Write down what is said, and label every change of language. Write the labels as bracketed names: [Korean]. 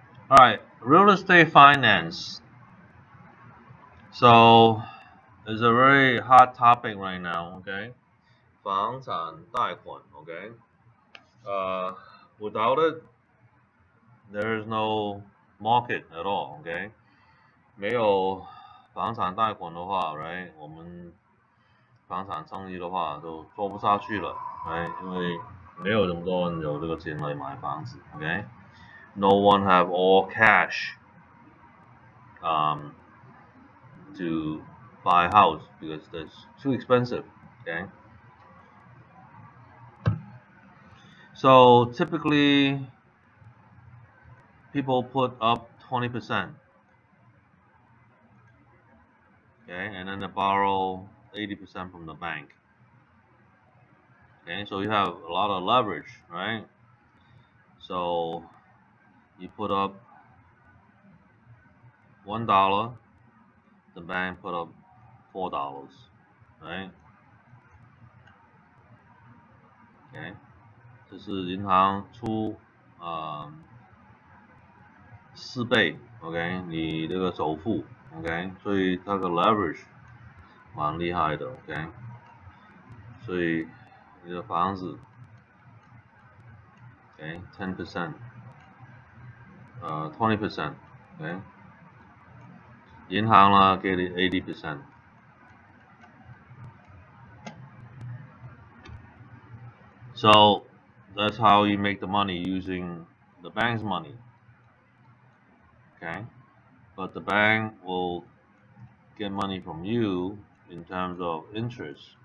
[English] Alright, real estate finance. So it's a very hot topic right now, okay? [Chinese] 房产贷款, [English] okay? Without it, there is no market at all, okay? [Chinese] 没有房产贷款的话 ，right？ 我们房产生意的话就做不下去了，哎，因为没有这么多人有这个钱来买房子 ，OK？ [English] No one have all cash to buy a house because that's too expensive, [Chinese] okay? [English] So typically people put up 20%, okay, and then they borrow 80% from the bank. Okay, so you have a lot of leverage, right? So you put up $1, the bank put up $4, right? [Chinese] Okay， 这是银行出4倍 ，OK， 你这个首付 ，OK， 所以它的 leverage 蛮厉害的 ，OK， 所以你的房子 ，OK， 10%， 20%， OK， 银行呢给你 80%。 [English] So that's how you make the money using the bank's money. Okay, but the bank will get money from you in terms of interest.